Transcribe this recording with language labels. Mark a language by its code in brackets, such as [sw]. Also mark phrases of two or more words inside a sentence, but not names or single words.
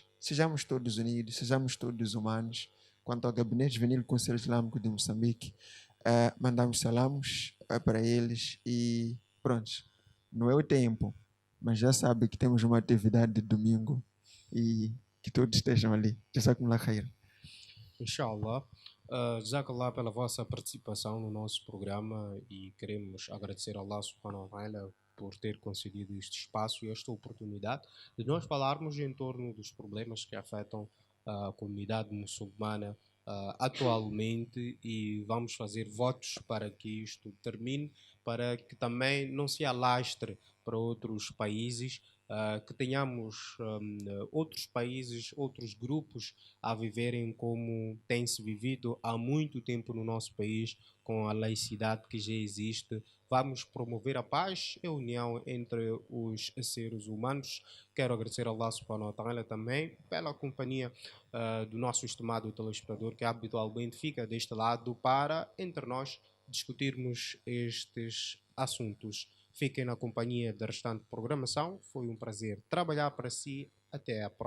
[pt] Sejamos todos unidos, sejamos todos humanos. Quanto ao Gabinete Juvenil do Conselho Islâmico de Moçambique, mandamos salamos para eles e pronto, não é o tempo, mas já sabe que temos uma atividade de domingo e que todos estejam ali. [ar] جزاكم الله خير. [pt] Inshallah. Jazakallah pela vossa participação no nosso programa e queremos agradecer a [ar] الله سبحانه وتعالى [pt] por ter concedido este espaço e esta oportunidade de nós falarmos em torno dos problemas que afetam a comunidade muçulmana atualmente, e vamos fazer votos para que isto termine, para que também não se alastre para outros países que tenhamos outros países, outros grupos a viverem como tem se vivido há muito tempo no nosso país, com a laicidade que já existe. Vamos promover a paz e a união entre os seres humanos. Quero agradecer a [ar] الله سبحانه وتعالى [pt] também pela companhia do nosso estimado telespectador que habitualmente fica deste lado para, entre nós, discutirmos estes assuntos. Fiquem na companhia da restante programação. Foi um prazer trabalhar para si.